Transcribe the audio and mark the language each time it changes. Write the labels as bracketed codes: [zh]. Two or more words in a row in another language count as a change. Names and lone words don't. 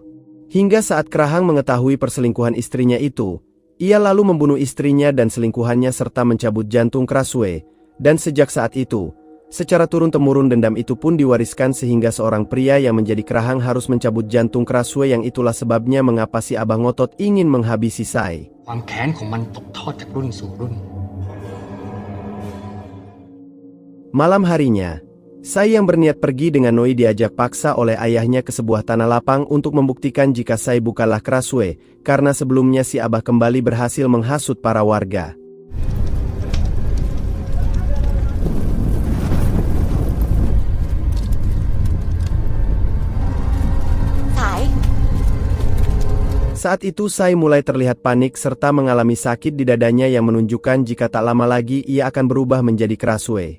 [id] Hingga saat kerahang mengetahui perselingkuhan istrinya itu, ia lalu membunuh istrinya dan selingkuhannya serta mencabut jantung Krasue. Dan sejak saat itu, secara turun-temurun dendam itu pun diwariskan sehingga seorang pria yang menjadi kerahang harus mencabut jantung Krasue yang itulah sebabnya mengapa si Abah ngotot ingin menghabisi Sai. [th] ความแค้นของมันตกทอดจากรุ่นสู่รุ่น [id] Malam harinya, Sai yang berniat pergi dengan Noi diajak paksa oleh ayahnya ke sebuah tanah lapang untuk membuktikan jika Sai bukanlah Krasue, karena sebelumnya si Abah kembali berhasil menghasut para warga. Saat itu Sai mulai terlihat panik serta mengalami sakit di dadanya yang menunjukkan jika tak lama lagi ia akan berubah menjadi Krasue.